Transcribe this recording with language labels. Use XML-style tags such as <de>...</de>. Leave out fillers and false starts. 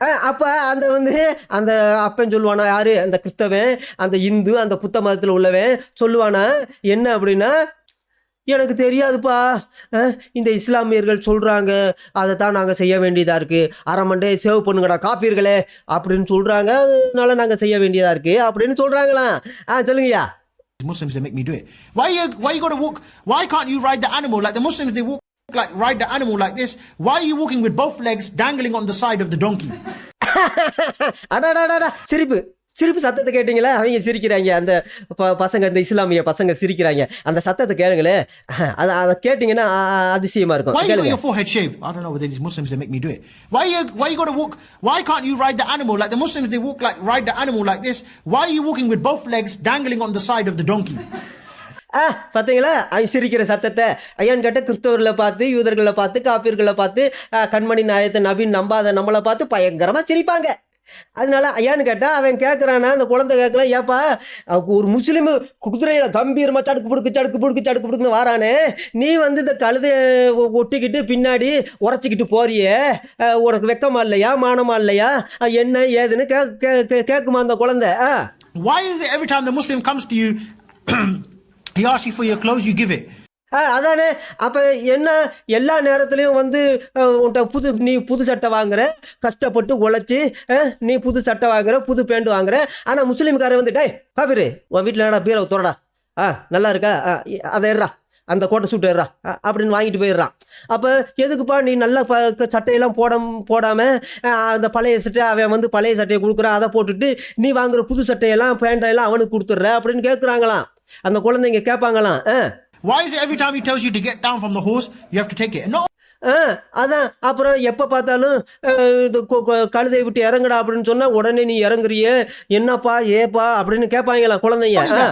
<ta>அப்ப அந்த அப்பன் சொல்லுவானா, யாரு அந்த கிறிஸ்தவன், அந்த இந்து, அந்த புத்த மதத்தில் உள்ளவன் சொல்லுவானா என்ன அப்படின்னா, எனக்கு தெரியாதுப்பா, இந்த இஸ்லாமியர்கள் சொல்கிறாங்க, அதை தான் நாங்கள் செய்ய வேண்டியதாக இருக்குது, அரை மண்டே சேவ் பண்ணுங்கடா காப்பீர்களே அப்படின்னு சொல்கிறாங்க, அதனால நாங்கள் செய்ய வேண்டியதாக இருக்குது அப்படின்னு சொல்கிறாங்களாம். சொல்லுங்கய்யா.</ta> <en>Muslims, they make me do it. Why you gotta walk? Why can't you ride the animal like the Muslims? They walk like ride the animal like this. Why are you walking with both legs dangling on the side of the donkey?</en> <ta>அடாடாடா, சிரிப்பு சிரிப்பு சத்தத்தை கேட்டீங்களா? அவங்க சிரிக்கிறாங்க, அந்த பசங்க, இந்த இஸ்லாமிய பசங்க சிரிக்கிறாங்க. அந்த சத்தத்தை கேளுங்களே, அதை கேட்டிங்கன்னா அதிசயமா இருக்கும்.</ta> <en>Why you got your forehead shaved? I don't know whether these Muslims, they make me do it. Why you gotta walk? Why can't you ride the animal like the Muslims? They walk like ride the animal like this. Why are you walking with both legs dangling on the side of the donkey?</en> <ta>பார்த்தீங்களா அவங்க சிரிக்கிற சத்தத்தை? ஐயான்னு கேட்ட கிறிஸ்தவர்களை பார்த்து, யூதர்களை பார்த்து, காப்பீர்களை பார்த்து, கண்மணி நாயத்தை நபின்னு நம்பாத நம்மளை பார்த்து பயங்கரமாக சிரிப்பாங்க. அதனால ஐயான்னு கேட்டால் அவன் கேட்குறானா, அந்த குழந்தை கேட்கலாம், ஏப்பா ஒரு முஸ்லீமு குதிரையில் கம்பீரமாக சடுக்கு புடுக்குன்னு வாரானே, நீ வந்து இந்த கழுதையை ஒட்டிக்கிட்டு பின்னாடி உரைச்சிக்கிட்டு போறியே, உனக்கு வெக்கமா இல்லையா, மானமா இல்லையா, என்ன ஏதுன்னு கேட்குமா அந்த குழந்தை?</ta> <en>Why is it every time the Muslim comes to you he asks you for your clothes, you give it?</en> <ta>அதானே. அப்போ என்ன, எல்லா நேரத்துலையும் வந்து உன்ட்ட நீ புது சட்டை வாங்குற, கஷ்டப்பட்டு உழைச்சி நீ புது சட்டை வாங்குற, புது பேண்ட் வாங்குற, ஆனால் முஸ்லீம்காரன் வந்து டேய் காபிரு, உன் வீட்டில் என்னடா பீரவை தோறடா, நல்லா இருக்கா, அதை ஏறா, அந்த கோட்டை சூட்டு ஏறா அப்படின்னு வாங்கிட்டு போயிடுறான். அப்போ எதுக்குப்பா நீ நல்ல சட்டையெல்லாம் போடாமல் அந்த பழைய சட்டை, அவன் வந்து பழைய சட்டையை கொடுக்குறான், அதை போட்டுட்டு நீ வாங்குற புது சட்டையெல்லாம் பேண்டையெல்லாம் அவனுக்கு கொடுத்துட்ற அப்படின்னு கேட்குறாங்களாம். அந்த குழந்தைங்க கேட்பாங்களாம்.</ta> <en>Why is it every time he tells you to get down from the horse, you have to take it? No.</en> <ta>அதான். அப்புறம் எப்போ பார்த்தாலும் கழுதை விட்டு இறங்குடா அப்படின்னு சொன்னால் உடனே நீ இறங்குறியே, என்னப்பா ஏப்பா அப்படின்னு கேட்பாங்களாம் குழந்தைங்க.</ta>